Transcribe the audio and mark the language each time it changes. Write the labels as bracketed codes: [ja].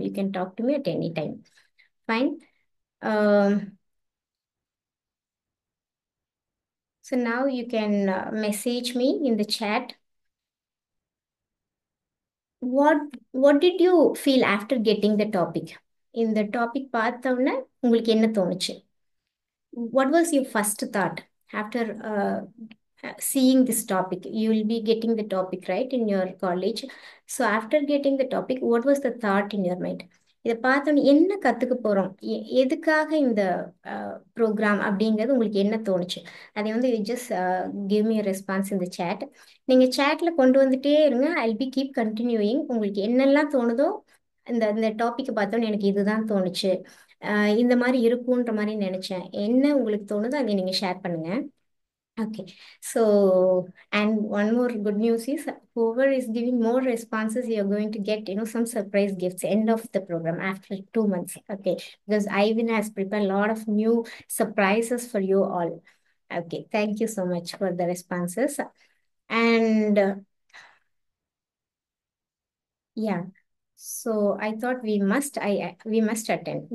[en] You can talk to me at any time. Fine. So now you can message me in the chat. What did you feel after getting the topic? In the topic [ta] பார்த்தவொடனே உங்களுக்கு என்ன தோணுச்சு? [en] What was your first thought after seeing this topic? You will be getting the topic, right, in your college. So after getting the topic, what was the thought in your mind? [ta] இதை பார்த்தோன்னு என்ன கற்றுக்க போகிறோம், எதுக்காக இந்த program அப்படிங்கிறது உங்களுக்கு என்ன தோணுச்சு? அதை வந்து [en] just give me response [ta] இந்த சேட். நீங்கள் சேட்டில் கொண்டு வந்துட்டே இருங்க. [en] I be keep continuing. [ta] உங்களுக்கு என்னெல்லாம் தோணுதோ, இந்த டாப்பிக்கை பார்த்தோன்னு எனக்கு இதுதான் தோணுச்சு, இந்த மாதிரி இருக்குன்ற மாதிரி நினைச்சேன், என்ன உங்களுக்கு தோணுதோ அதை நீங்க ஷேர் பண்ணுங்க. [en] Okay, so and one more good news is whoever is giving more responses, you're going to get some surprise gifts end of the program after 2 months. Okay, because Ivan has prepared a lot of new surprises for you all. Okay, thank you so much for the responses. And yeah, so I thought we must attend.